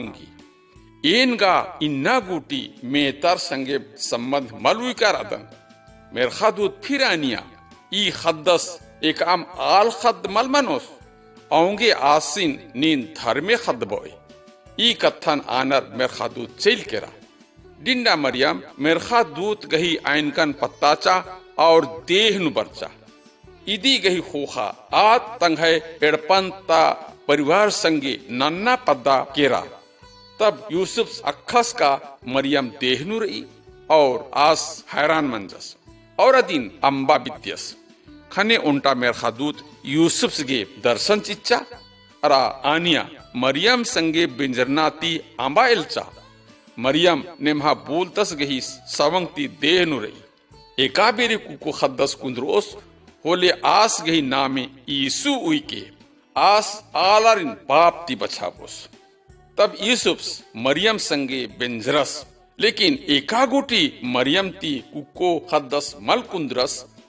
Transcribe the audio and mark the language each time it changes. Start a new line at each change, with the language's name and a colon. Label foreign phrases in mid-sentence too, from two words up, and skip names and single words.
Kurukh: मनाऊंगी एनगा इन्ना गुटी मेतर संगे संबंध मलुई का रदन मेर खदूत फिर आनिया ई खद्दस एक आम आल खद मल मनोस औंगे आसिन नीन धर्मे खद बोय ई कथन आनर मेरखा दूत चेल केरा डिंडा मरियम मेरखा दूत गही आइनकन पत्ताचा और देह नु बरचा इदी गही खोखा आत तंघे एड़पंता परिवार संगे नन्ना पद्दा केरा तब यूसुफ अखस का मरियम देह नु रही और आस हैरान मंजस और अदीन अम्बा बित्यस खने उन्टा मेरखा दूत यूसुफ गे दर्शन चिच्चा अरा आनिया मरियम संगे बिंजरनाती आंबाइलचा मरियम नेमहा बोलतस गही सवंगती देह नु रही एकाबेरे कुको खद्दस कुंद्रोस होले आस गही नामे ईसु उई के आस आलारिन पापती बचाबोस तब यूसुफ मरियम संगे बिंजरस लेकिन एकागोटी मरियम ती कुको खद्दस मल कुंद्रस